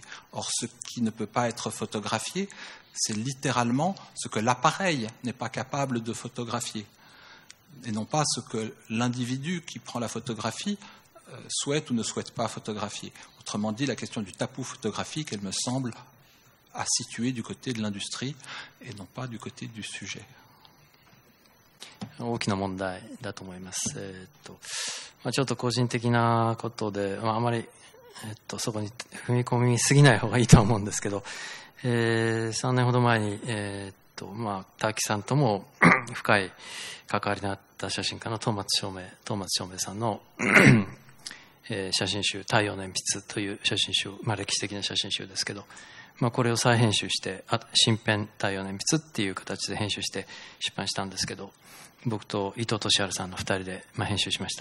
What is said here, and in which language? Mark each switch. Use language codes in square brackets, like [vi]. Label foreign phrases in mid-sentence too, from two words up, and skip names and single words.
[fr] Or, ce qui ne peut pas être photographié, c'est littéralement ce que l'appareil n'est pas capable de photographier, et non pas ce que l'individu qui prend la photographie souhaite ou ne souhaite pas photographier. Autrement dit, la question du tabou photographique, elle me semble à situer du côté de l'industrie et non pas du côté du sujet. [ja] 大きな問題だと思います。ちょっと個人的なことで、あまり、そこに踏み込みすぎない方がいいとは思うんですけど、3年ほど前に、タキさんとも深い関わりのあった写真家の東松照明さんの写真集「太陽の鉛筆」という写真集、歴史的な写真集ですけど、これを再編集して新編太陽の鉛筆っていう形で編集して出版したんですけど、僕と伊藤俊治さんの2人で編集しました。